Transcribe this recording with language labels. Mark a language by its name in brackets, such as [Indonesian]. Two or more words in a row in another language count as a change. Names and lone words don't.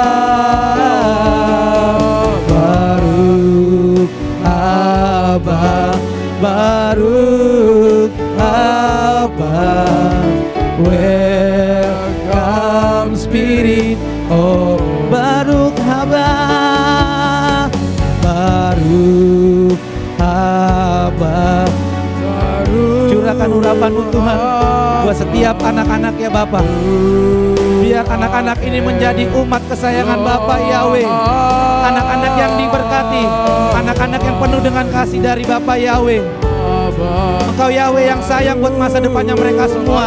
[Hebrew] ברוך הבא ברוך הבא [English] Welcome Spirit oh [Hebrew] ברוך הבא ברוך הבא [Indonesian] curahkan urapan Tuhan buat setiap anak-anak ya Bapa. Biar anak-anak ini menjadi umat kesayangan Bapa Yahweh. Anak-anak yang diberkati, anak-anak yang penuh dengan kasih dari Bapa Yahweh. Engkau Yahweh yang sayang buat masa depannya mereka semua.